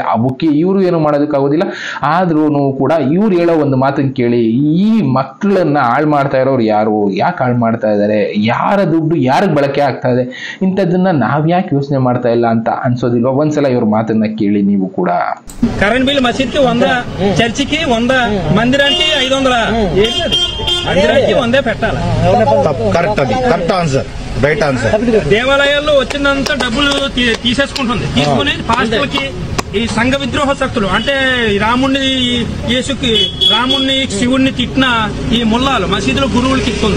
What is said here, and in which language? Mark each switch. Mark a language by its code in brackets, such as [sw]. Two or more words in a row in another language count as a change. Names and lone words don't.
[kn] ಅವಕ್ಕೆ ಇವರು ಏನು ಮಾಡೋದಕ್ಕಾಗೋದಿಲ್ಲ. ಆದ್ರೂ ಕೂಡ ಇವ್ರು ಹೇಳೋ ಒಂದು ಮಾತನ್ನ ಕೇಳಿ, ಈ ಮಕ್ಕಳನ್ನ ಹಾಳು ಮಾಡ್ತಾ ಇರೋರು ಯಾರು, ಯಾಕೆ ಹಾಳು ಮಾಡ್ತಾ ಇದ್ದಾರೆ, ಯಾರ ದುಡ್ಡು ಯಾರಿಗೆ ಬಳಕೆ ಆಗ್ತಾ ಇದೆ, ಇಂಥದ್ದನ್ನ ನಾವ್ ಯಾಕೆ ಯೋಚನೆ ಮಾಡ್ತಾ ಇಲ್ಲ ಅಂತ ಅನ್ಸೋದಿಲ್ವಾ? ಒಂದ್ಸಲ ಇವ್ರ మాటನ್ನ ಕೇಳಿ ನೀವು ಕೂಡ. [en] current bill [te] మసీద్కి 100, చర్చికి 100, మందిరానికి 500, మందిరానికి 100 పెట్టాలి. [en] correct, అది correct answer, right answer. [te] దేవాలయాల్లో వచ్చినంత డబ్బులు తీసేసుకుంటుంది. తీసుకుని పాస్టర్లకి ఈ సంఘ విద్రోహ శక్తులు అంటే రాముణ్ణి రాముణ్ణి శివుణ్ణి తిట్టిన ఈ ముల్లాలు మసీదులో గురువులకి ఇస్తుంది.